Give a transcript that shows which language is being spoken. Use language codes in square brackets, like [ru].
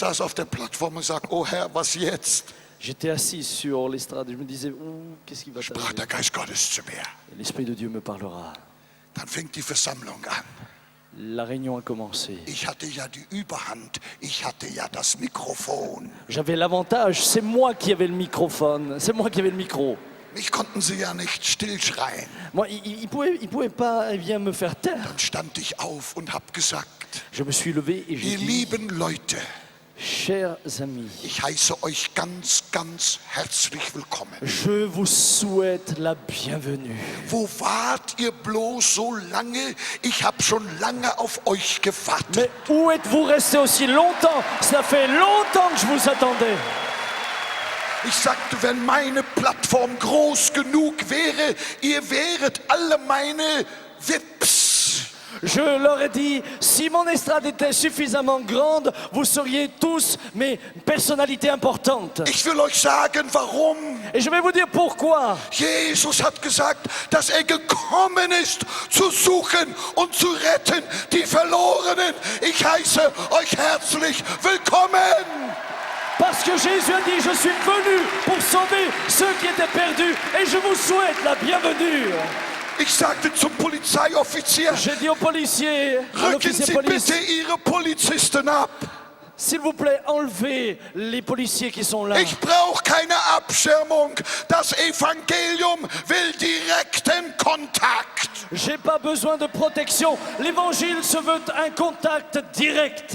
[de] auf der Plattform und sag, oh Herr, was jetzt? [fr] J'étais assis sur l'estrade et je me disais, qu'est-ce qui va [de] Sprach [fr] t'arriver? [de] der Geist Gottes zu mir. [fr] Et l'Esprit de Dieu me parlera. [de] Dann fängt die Versammlung an. [fr] La réunion a commencé. [de] Ich hatte ja die Überhand, ich hatte ja das Mikrofon. [fr] J'avais l'avantage, c'est moi qui avais le microphone, c'est moi qui avais le micro. [de] Mich konnten sie ja nicht stillschreien. [fr] Moi, il pouvait pas me faire taire. [de] Dann stand ich auf und hab gesagt, [fr] Je me suis levé et j'ai [de] ihr [fr] dit, [de] lieben Leute, [fr] chers amis, [de] ich heiße euch ganz, ganz herzlich willkommen. [fr] je vous souhaite la bienvenue. [de] Wo wart ihr bloß so lange? Ich habe schon lange auf euch gewartet. [fr] Mais où êtes-vous resté aussi longtemps? Ça fait longtemps que je vous attendais. [de] Ich sagte, wenn meine Plattform groß genug wäre, ihr wäret alle meine Vips. [fr] Je leur ai dit, si mon estrade était suffisamment grande, vous seriez tous mes personnalités importantes. [de] Ich will euch sagen, warum. [fr] Et je vais vous dire pourquoi. [de] Jesus hat gesagt, dass er gekommen ist, zu suchen und zu retten die Verlorenen. Ich heiße euch herzlich willkommen. [fr] Parce que Jésus a dit, je suis venu pour sauver ceux qui étaient perdus et je vous souhaite la bienvenue. [de] Ich sagte zum Polizeioffizier, [fr] J'ai dit aux policiers, à [de] rücken [fr] l'officier de police, [de] bitte Ihre Polizisten ab. [fr] s'il vous plaît, enlevez les policiers qui sont là. [de] Ich brauche keine Abschirmung. Das Evangelium will direkten Kontakt. [fr] J'ai pas besoin de protection. L'évangile se veut un contact direct.